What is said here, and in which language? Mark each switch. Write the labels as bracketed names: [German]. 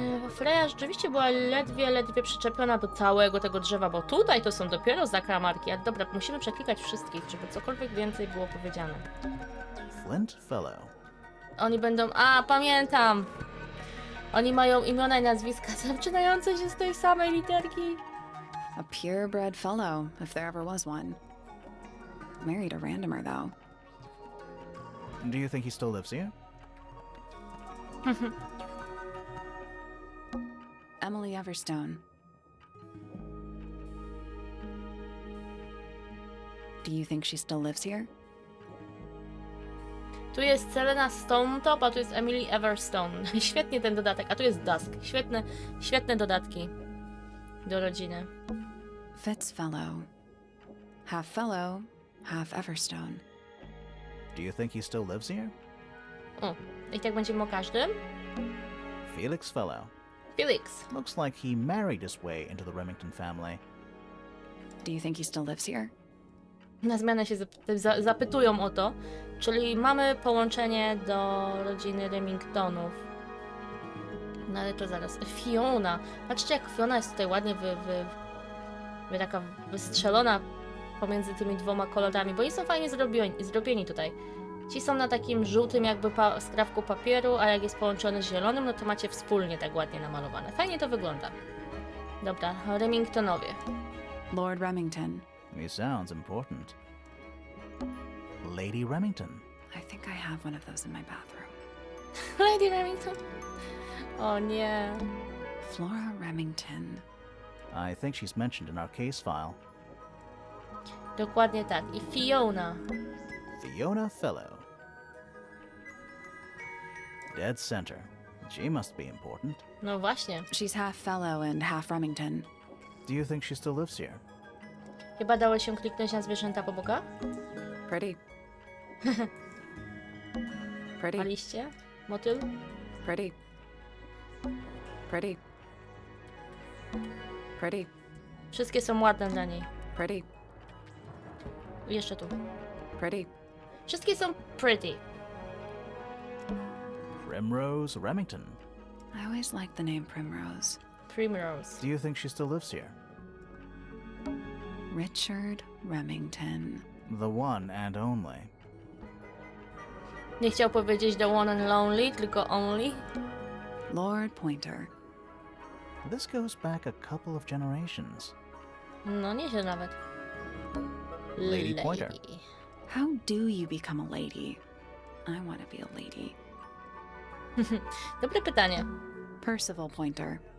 [Polish] Freya rzeczywiście była ledwie przyczepiona do całego tego drzewa, bo tutaj to są dopiero zakamarki. Ale dobra, musimy przeklikać wszystkich, żeby cokolwiek więcej było powiedziane. [English] Flint Fellow. [Polish] Oni będą... A, pamiętam! Oni mają imiona i nazwiska zaczynające się z tej samej literki. [English] A purebred fellow, if there ever was one. Married a randomer, though. Do you think he still lives here? Emily Everstone. Do you think she still lives here? [Polish] Tu jest Selena Stonetop, a tu jest Emily Everstone. Świetnie ten dodatek, a tu jest Dusk. Świetne dodatki do rodziny. [English] Fitzfellow. Half fellow, half Everstone. Do you think he still lives here? [Polish] O, i tak będziemy o każdym. [English] Felix Fellow. Felix. Looks like he married his way into the Remington family. Do you think he still lives here? [Polish] Na zmianę się zapytują o to. Czyli mamy połączenie do rodziny Remingtonów. No ale to zaraz. Fiona. Patrzcie, jak Fiona jest tutaj ładnie taka wystrzelona pomiędzy tymi dwoma kolorami, bo oni są fajnie zrobieni tutaj. Ci są na takim żółtym jakby skrawku papieru, a jak jest połączony z zielonym, no to macie wspólnie tak ładnie namalowane. Fajnie to wygląda. Dobra, Remingtonowie. [English] Lord Remington. He sounds important. Lady Remington. I think I have one of those in my bathroom. Lady Remington. [Polish] O nie. [English] Flora Remington. I think she's mentioned in our case file. [Polish] Dokładnie tak. I Fiona. [English] Fiona Fellow. Dead center. She must be important. [Polish] No właśnie. [English] She's half fellow and half Remington. Do you think she still lives here? [Polish] Chyba dało się kliknąć na zwierzęta po bokach? [English] Pretty. Pretty. [Polish] A liście? Motyl? [English] Pretty. Pretty. Pretty. [Polish] Wszystkie są ładne dla niej. [English] Pretty. [Polish] I jeszcze tu. [English] Pretty. [Polish] Wszystkie są [English] pretty. Primrose Remington. I always liked the name Primrose. Primrose. Do you think she still lives here? Richard Remington. The one and only. [Polish] Nie chciał powiedzieć [English] the one and lonely, [Polish] tylko [English] only. Lord Pointer. This goes back a couple of generations. [Polish] No nieźle nawet. [English] Lady Pointer. How do you become a lady? I want to be a lady. [Polish] Dobre pytanie. [English] Percival Pointer.